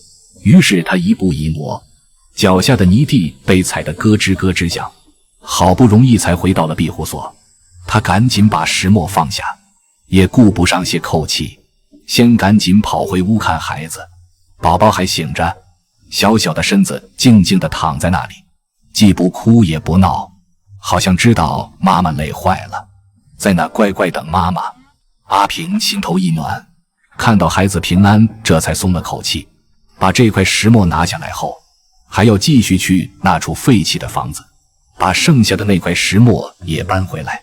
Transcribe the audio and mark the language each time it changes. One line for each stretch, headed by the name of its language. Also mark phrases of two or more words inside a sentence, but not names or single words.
Chinese: 於是他一步一磨，腳下的泥地被踩得咯吱咯吱響，好不容易才回到了庇護所。他趕緊把石磨放下，也顧不上歇口氣，先趕緊跑回屋看孩子。寶寶還醒着，小小的身子靜靜地躺在那裡，既不哭也不鬧，好像知道媽媽累壞了，在那乖乖等媽媽。阿平心頭一暖，看到孩子平安，這才鬆了口氣。把這塊石磨拿下來後，還要繼續去那處廢棄的房子，把剩下的那塊石磨也搬回來。